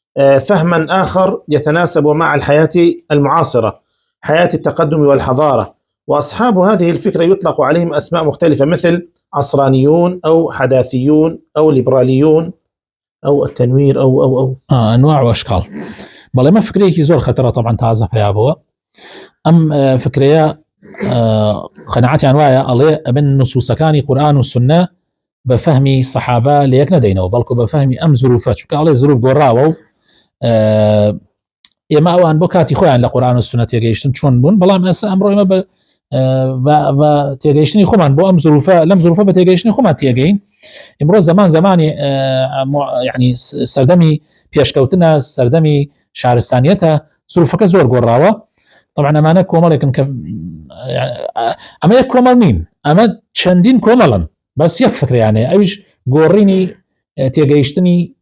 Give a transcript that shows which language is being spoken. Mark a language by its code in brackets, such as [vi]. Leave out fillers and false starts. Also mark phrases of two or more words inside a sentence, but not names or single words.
[ar] فهما آخر يتناسب مع الحياة المعاصرة حياة التقدم والحضارة وأصحاب هذه الفكرة يطلق عليهم أسماء مختلفة مثل عصرانيون أو حداثيون أو ليبراليون أو التنوير أو أنواع وأشكال. [ckb] بەڵێ مە فکرەیەکی زۆر خەتەرە طبعا تازە پیا بووە ئەم فکرەیە قەناعەتیان وایە ئەڵێ ئەبن نصوصەکانی قورئان و سونە بە فەهمی سەحابە لە یەک نەدەینەوە بەڵکو بە فەهمی ئەم زروفە چونکە ئەڵێ زروف گۆڕاوە و ئێمە ئەوان بۆ کاتی خۆیان لە قورئان و سونە تێگەیشتن چۆن بوون بەڵام ئێستا ئەمڕۆ ئێمە بە تێگەیشتنی خۆمان بۆ ئەم زروفە لەم زروفە بە تێگەیشتنی خۆمان تێگەین ئمڕۆ زمانی یعنی سەردەمی پێشکەوتنە سەردەمی شارستانیەتە زروفەکە زۆر گۆڕاوە طبعا ئەمانە کۆمەڵێکن کە ئەمە یەک کۆمەڵ نین ئەمە چەندین کۆمەڵن بەس یەک فکریانەیە ئەویش گۆڕینی تێگەیشتنی